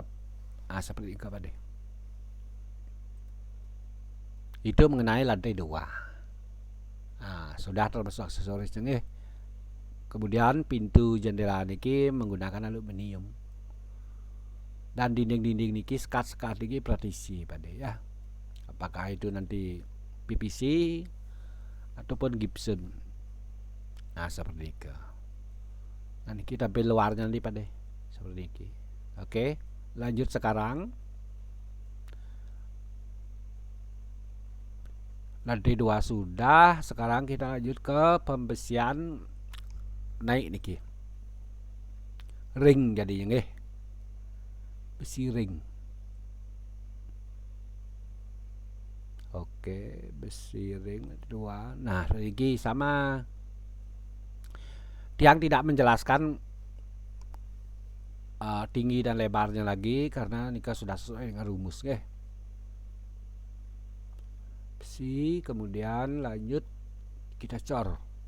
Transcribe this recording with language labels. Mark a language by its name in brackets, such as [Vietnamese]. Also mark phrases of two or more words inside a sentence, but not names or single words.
[Indonesian] Nah, seperti itu itu mengenai lantai 2. Nah, sudah termasuk aksesorisnya Kemudian pintu jendela niki menggunakan aluminium. Dan dinding-dinding niki sekat-sekat niki praktisi ya. Apakah itu nanti PVC ataupun gypsum. Nah, seperti itu. Nanti kita tampil luarnya nanti seperti ini. Oke, lanjut sekarang. Lantai 2 sudah, sekarang kita lanjut ke pembesian naik niki. Ring jadinya besi ring. Oke, besi ring 2. Nah, ini sama. Tiang tidak menjelaskan tinggi dan lebarnya lagi karena nikah sudah sesuai dengan rumus besi, kemudian lanjut kita cor.